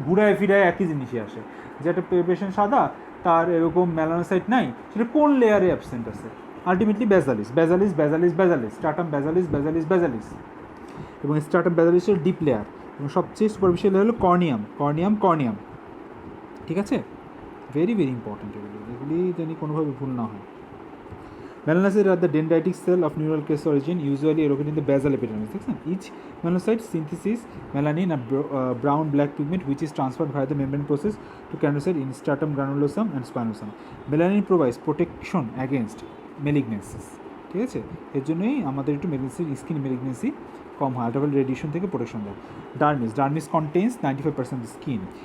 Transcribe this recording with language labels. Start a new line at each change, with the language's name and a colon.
Bangla: ঘুরায় ফিরায় একই জিনিসই আসে, যে একটা পেশেন্ট সাদা, তার এরকম মেলানোসাইট নাই, সেটা কোন লেয়ারে অ্যাবসেন্ট আছে। আলটিমেটলি বেজালিস, বেজালিস, বেজালিস, বেজালিস, স্ট্রাটাম বেজালিস, বেজালিস, বেজালিস, এবং স্ট্রাটাম বেজালিসের ডিপ লেয়ার এবং সবচেয়ে সুপারফিশিয়াল লেয়ার হলো কর্নিয়াম, কর্নিয়াম, কর্নিয়াম, ঠিক আছে।
English: very very important
Bangla: এগুলি জানি কোনোভাবে ভুল না হয়।
English: Melanocytes are the dendritic cell of neural crest origin, usually located in the basal epidermis. Each melanocyte synthesis melanin, a brown-black pigment which is transferred via the membrane process to keratinocyte in stratum granulosum and spinosum. Melanin provides protection against malignancies.
Bangla: ঠিক আছে, এর জন্যই আমাদের একটু skin malignancy কম হয়, ultraviolet radiation থেকে protection দেয়।
English: Dermis contains 95% of skin.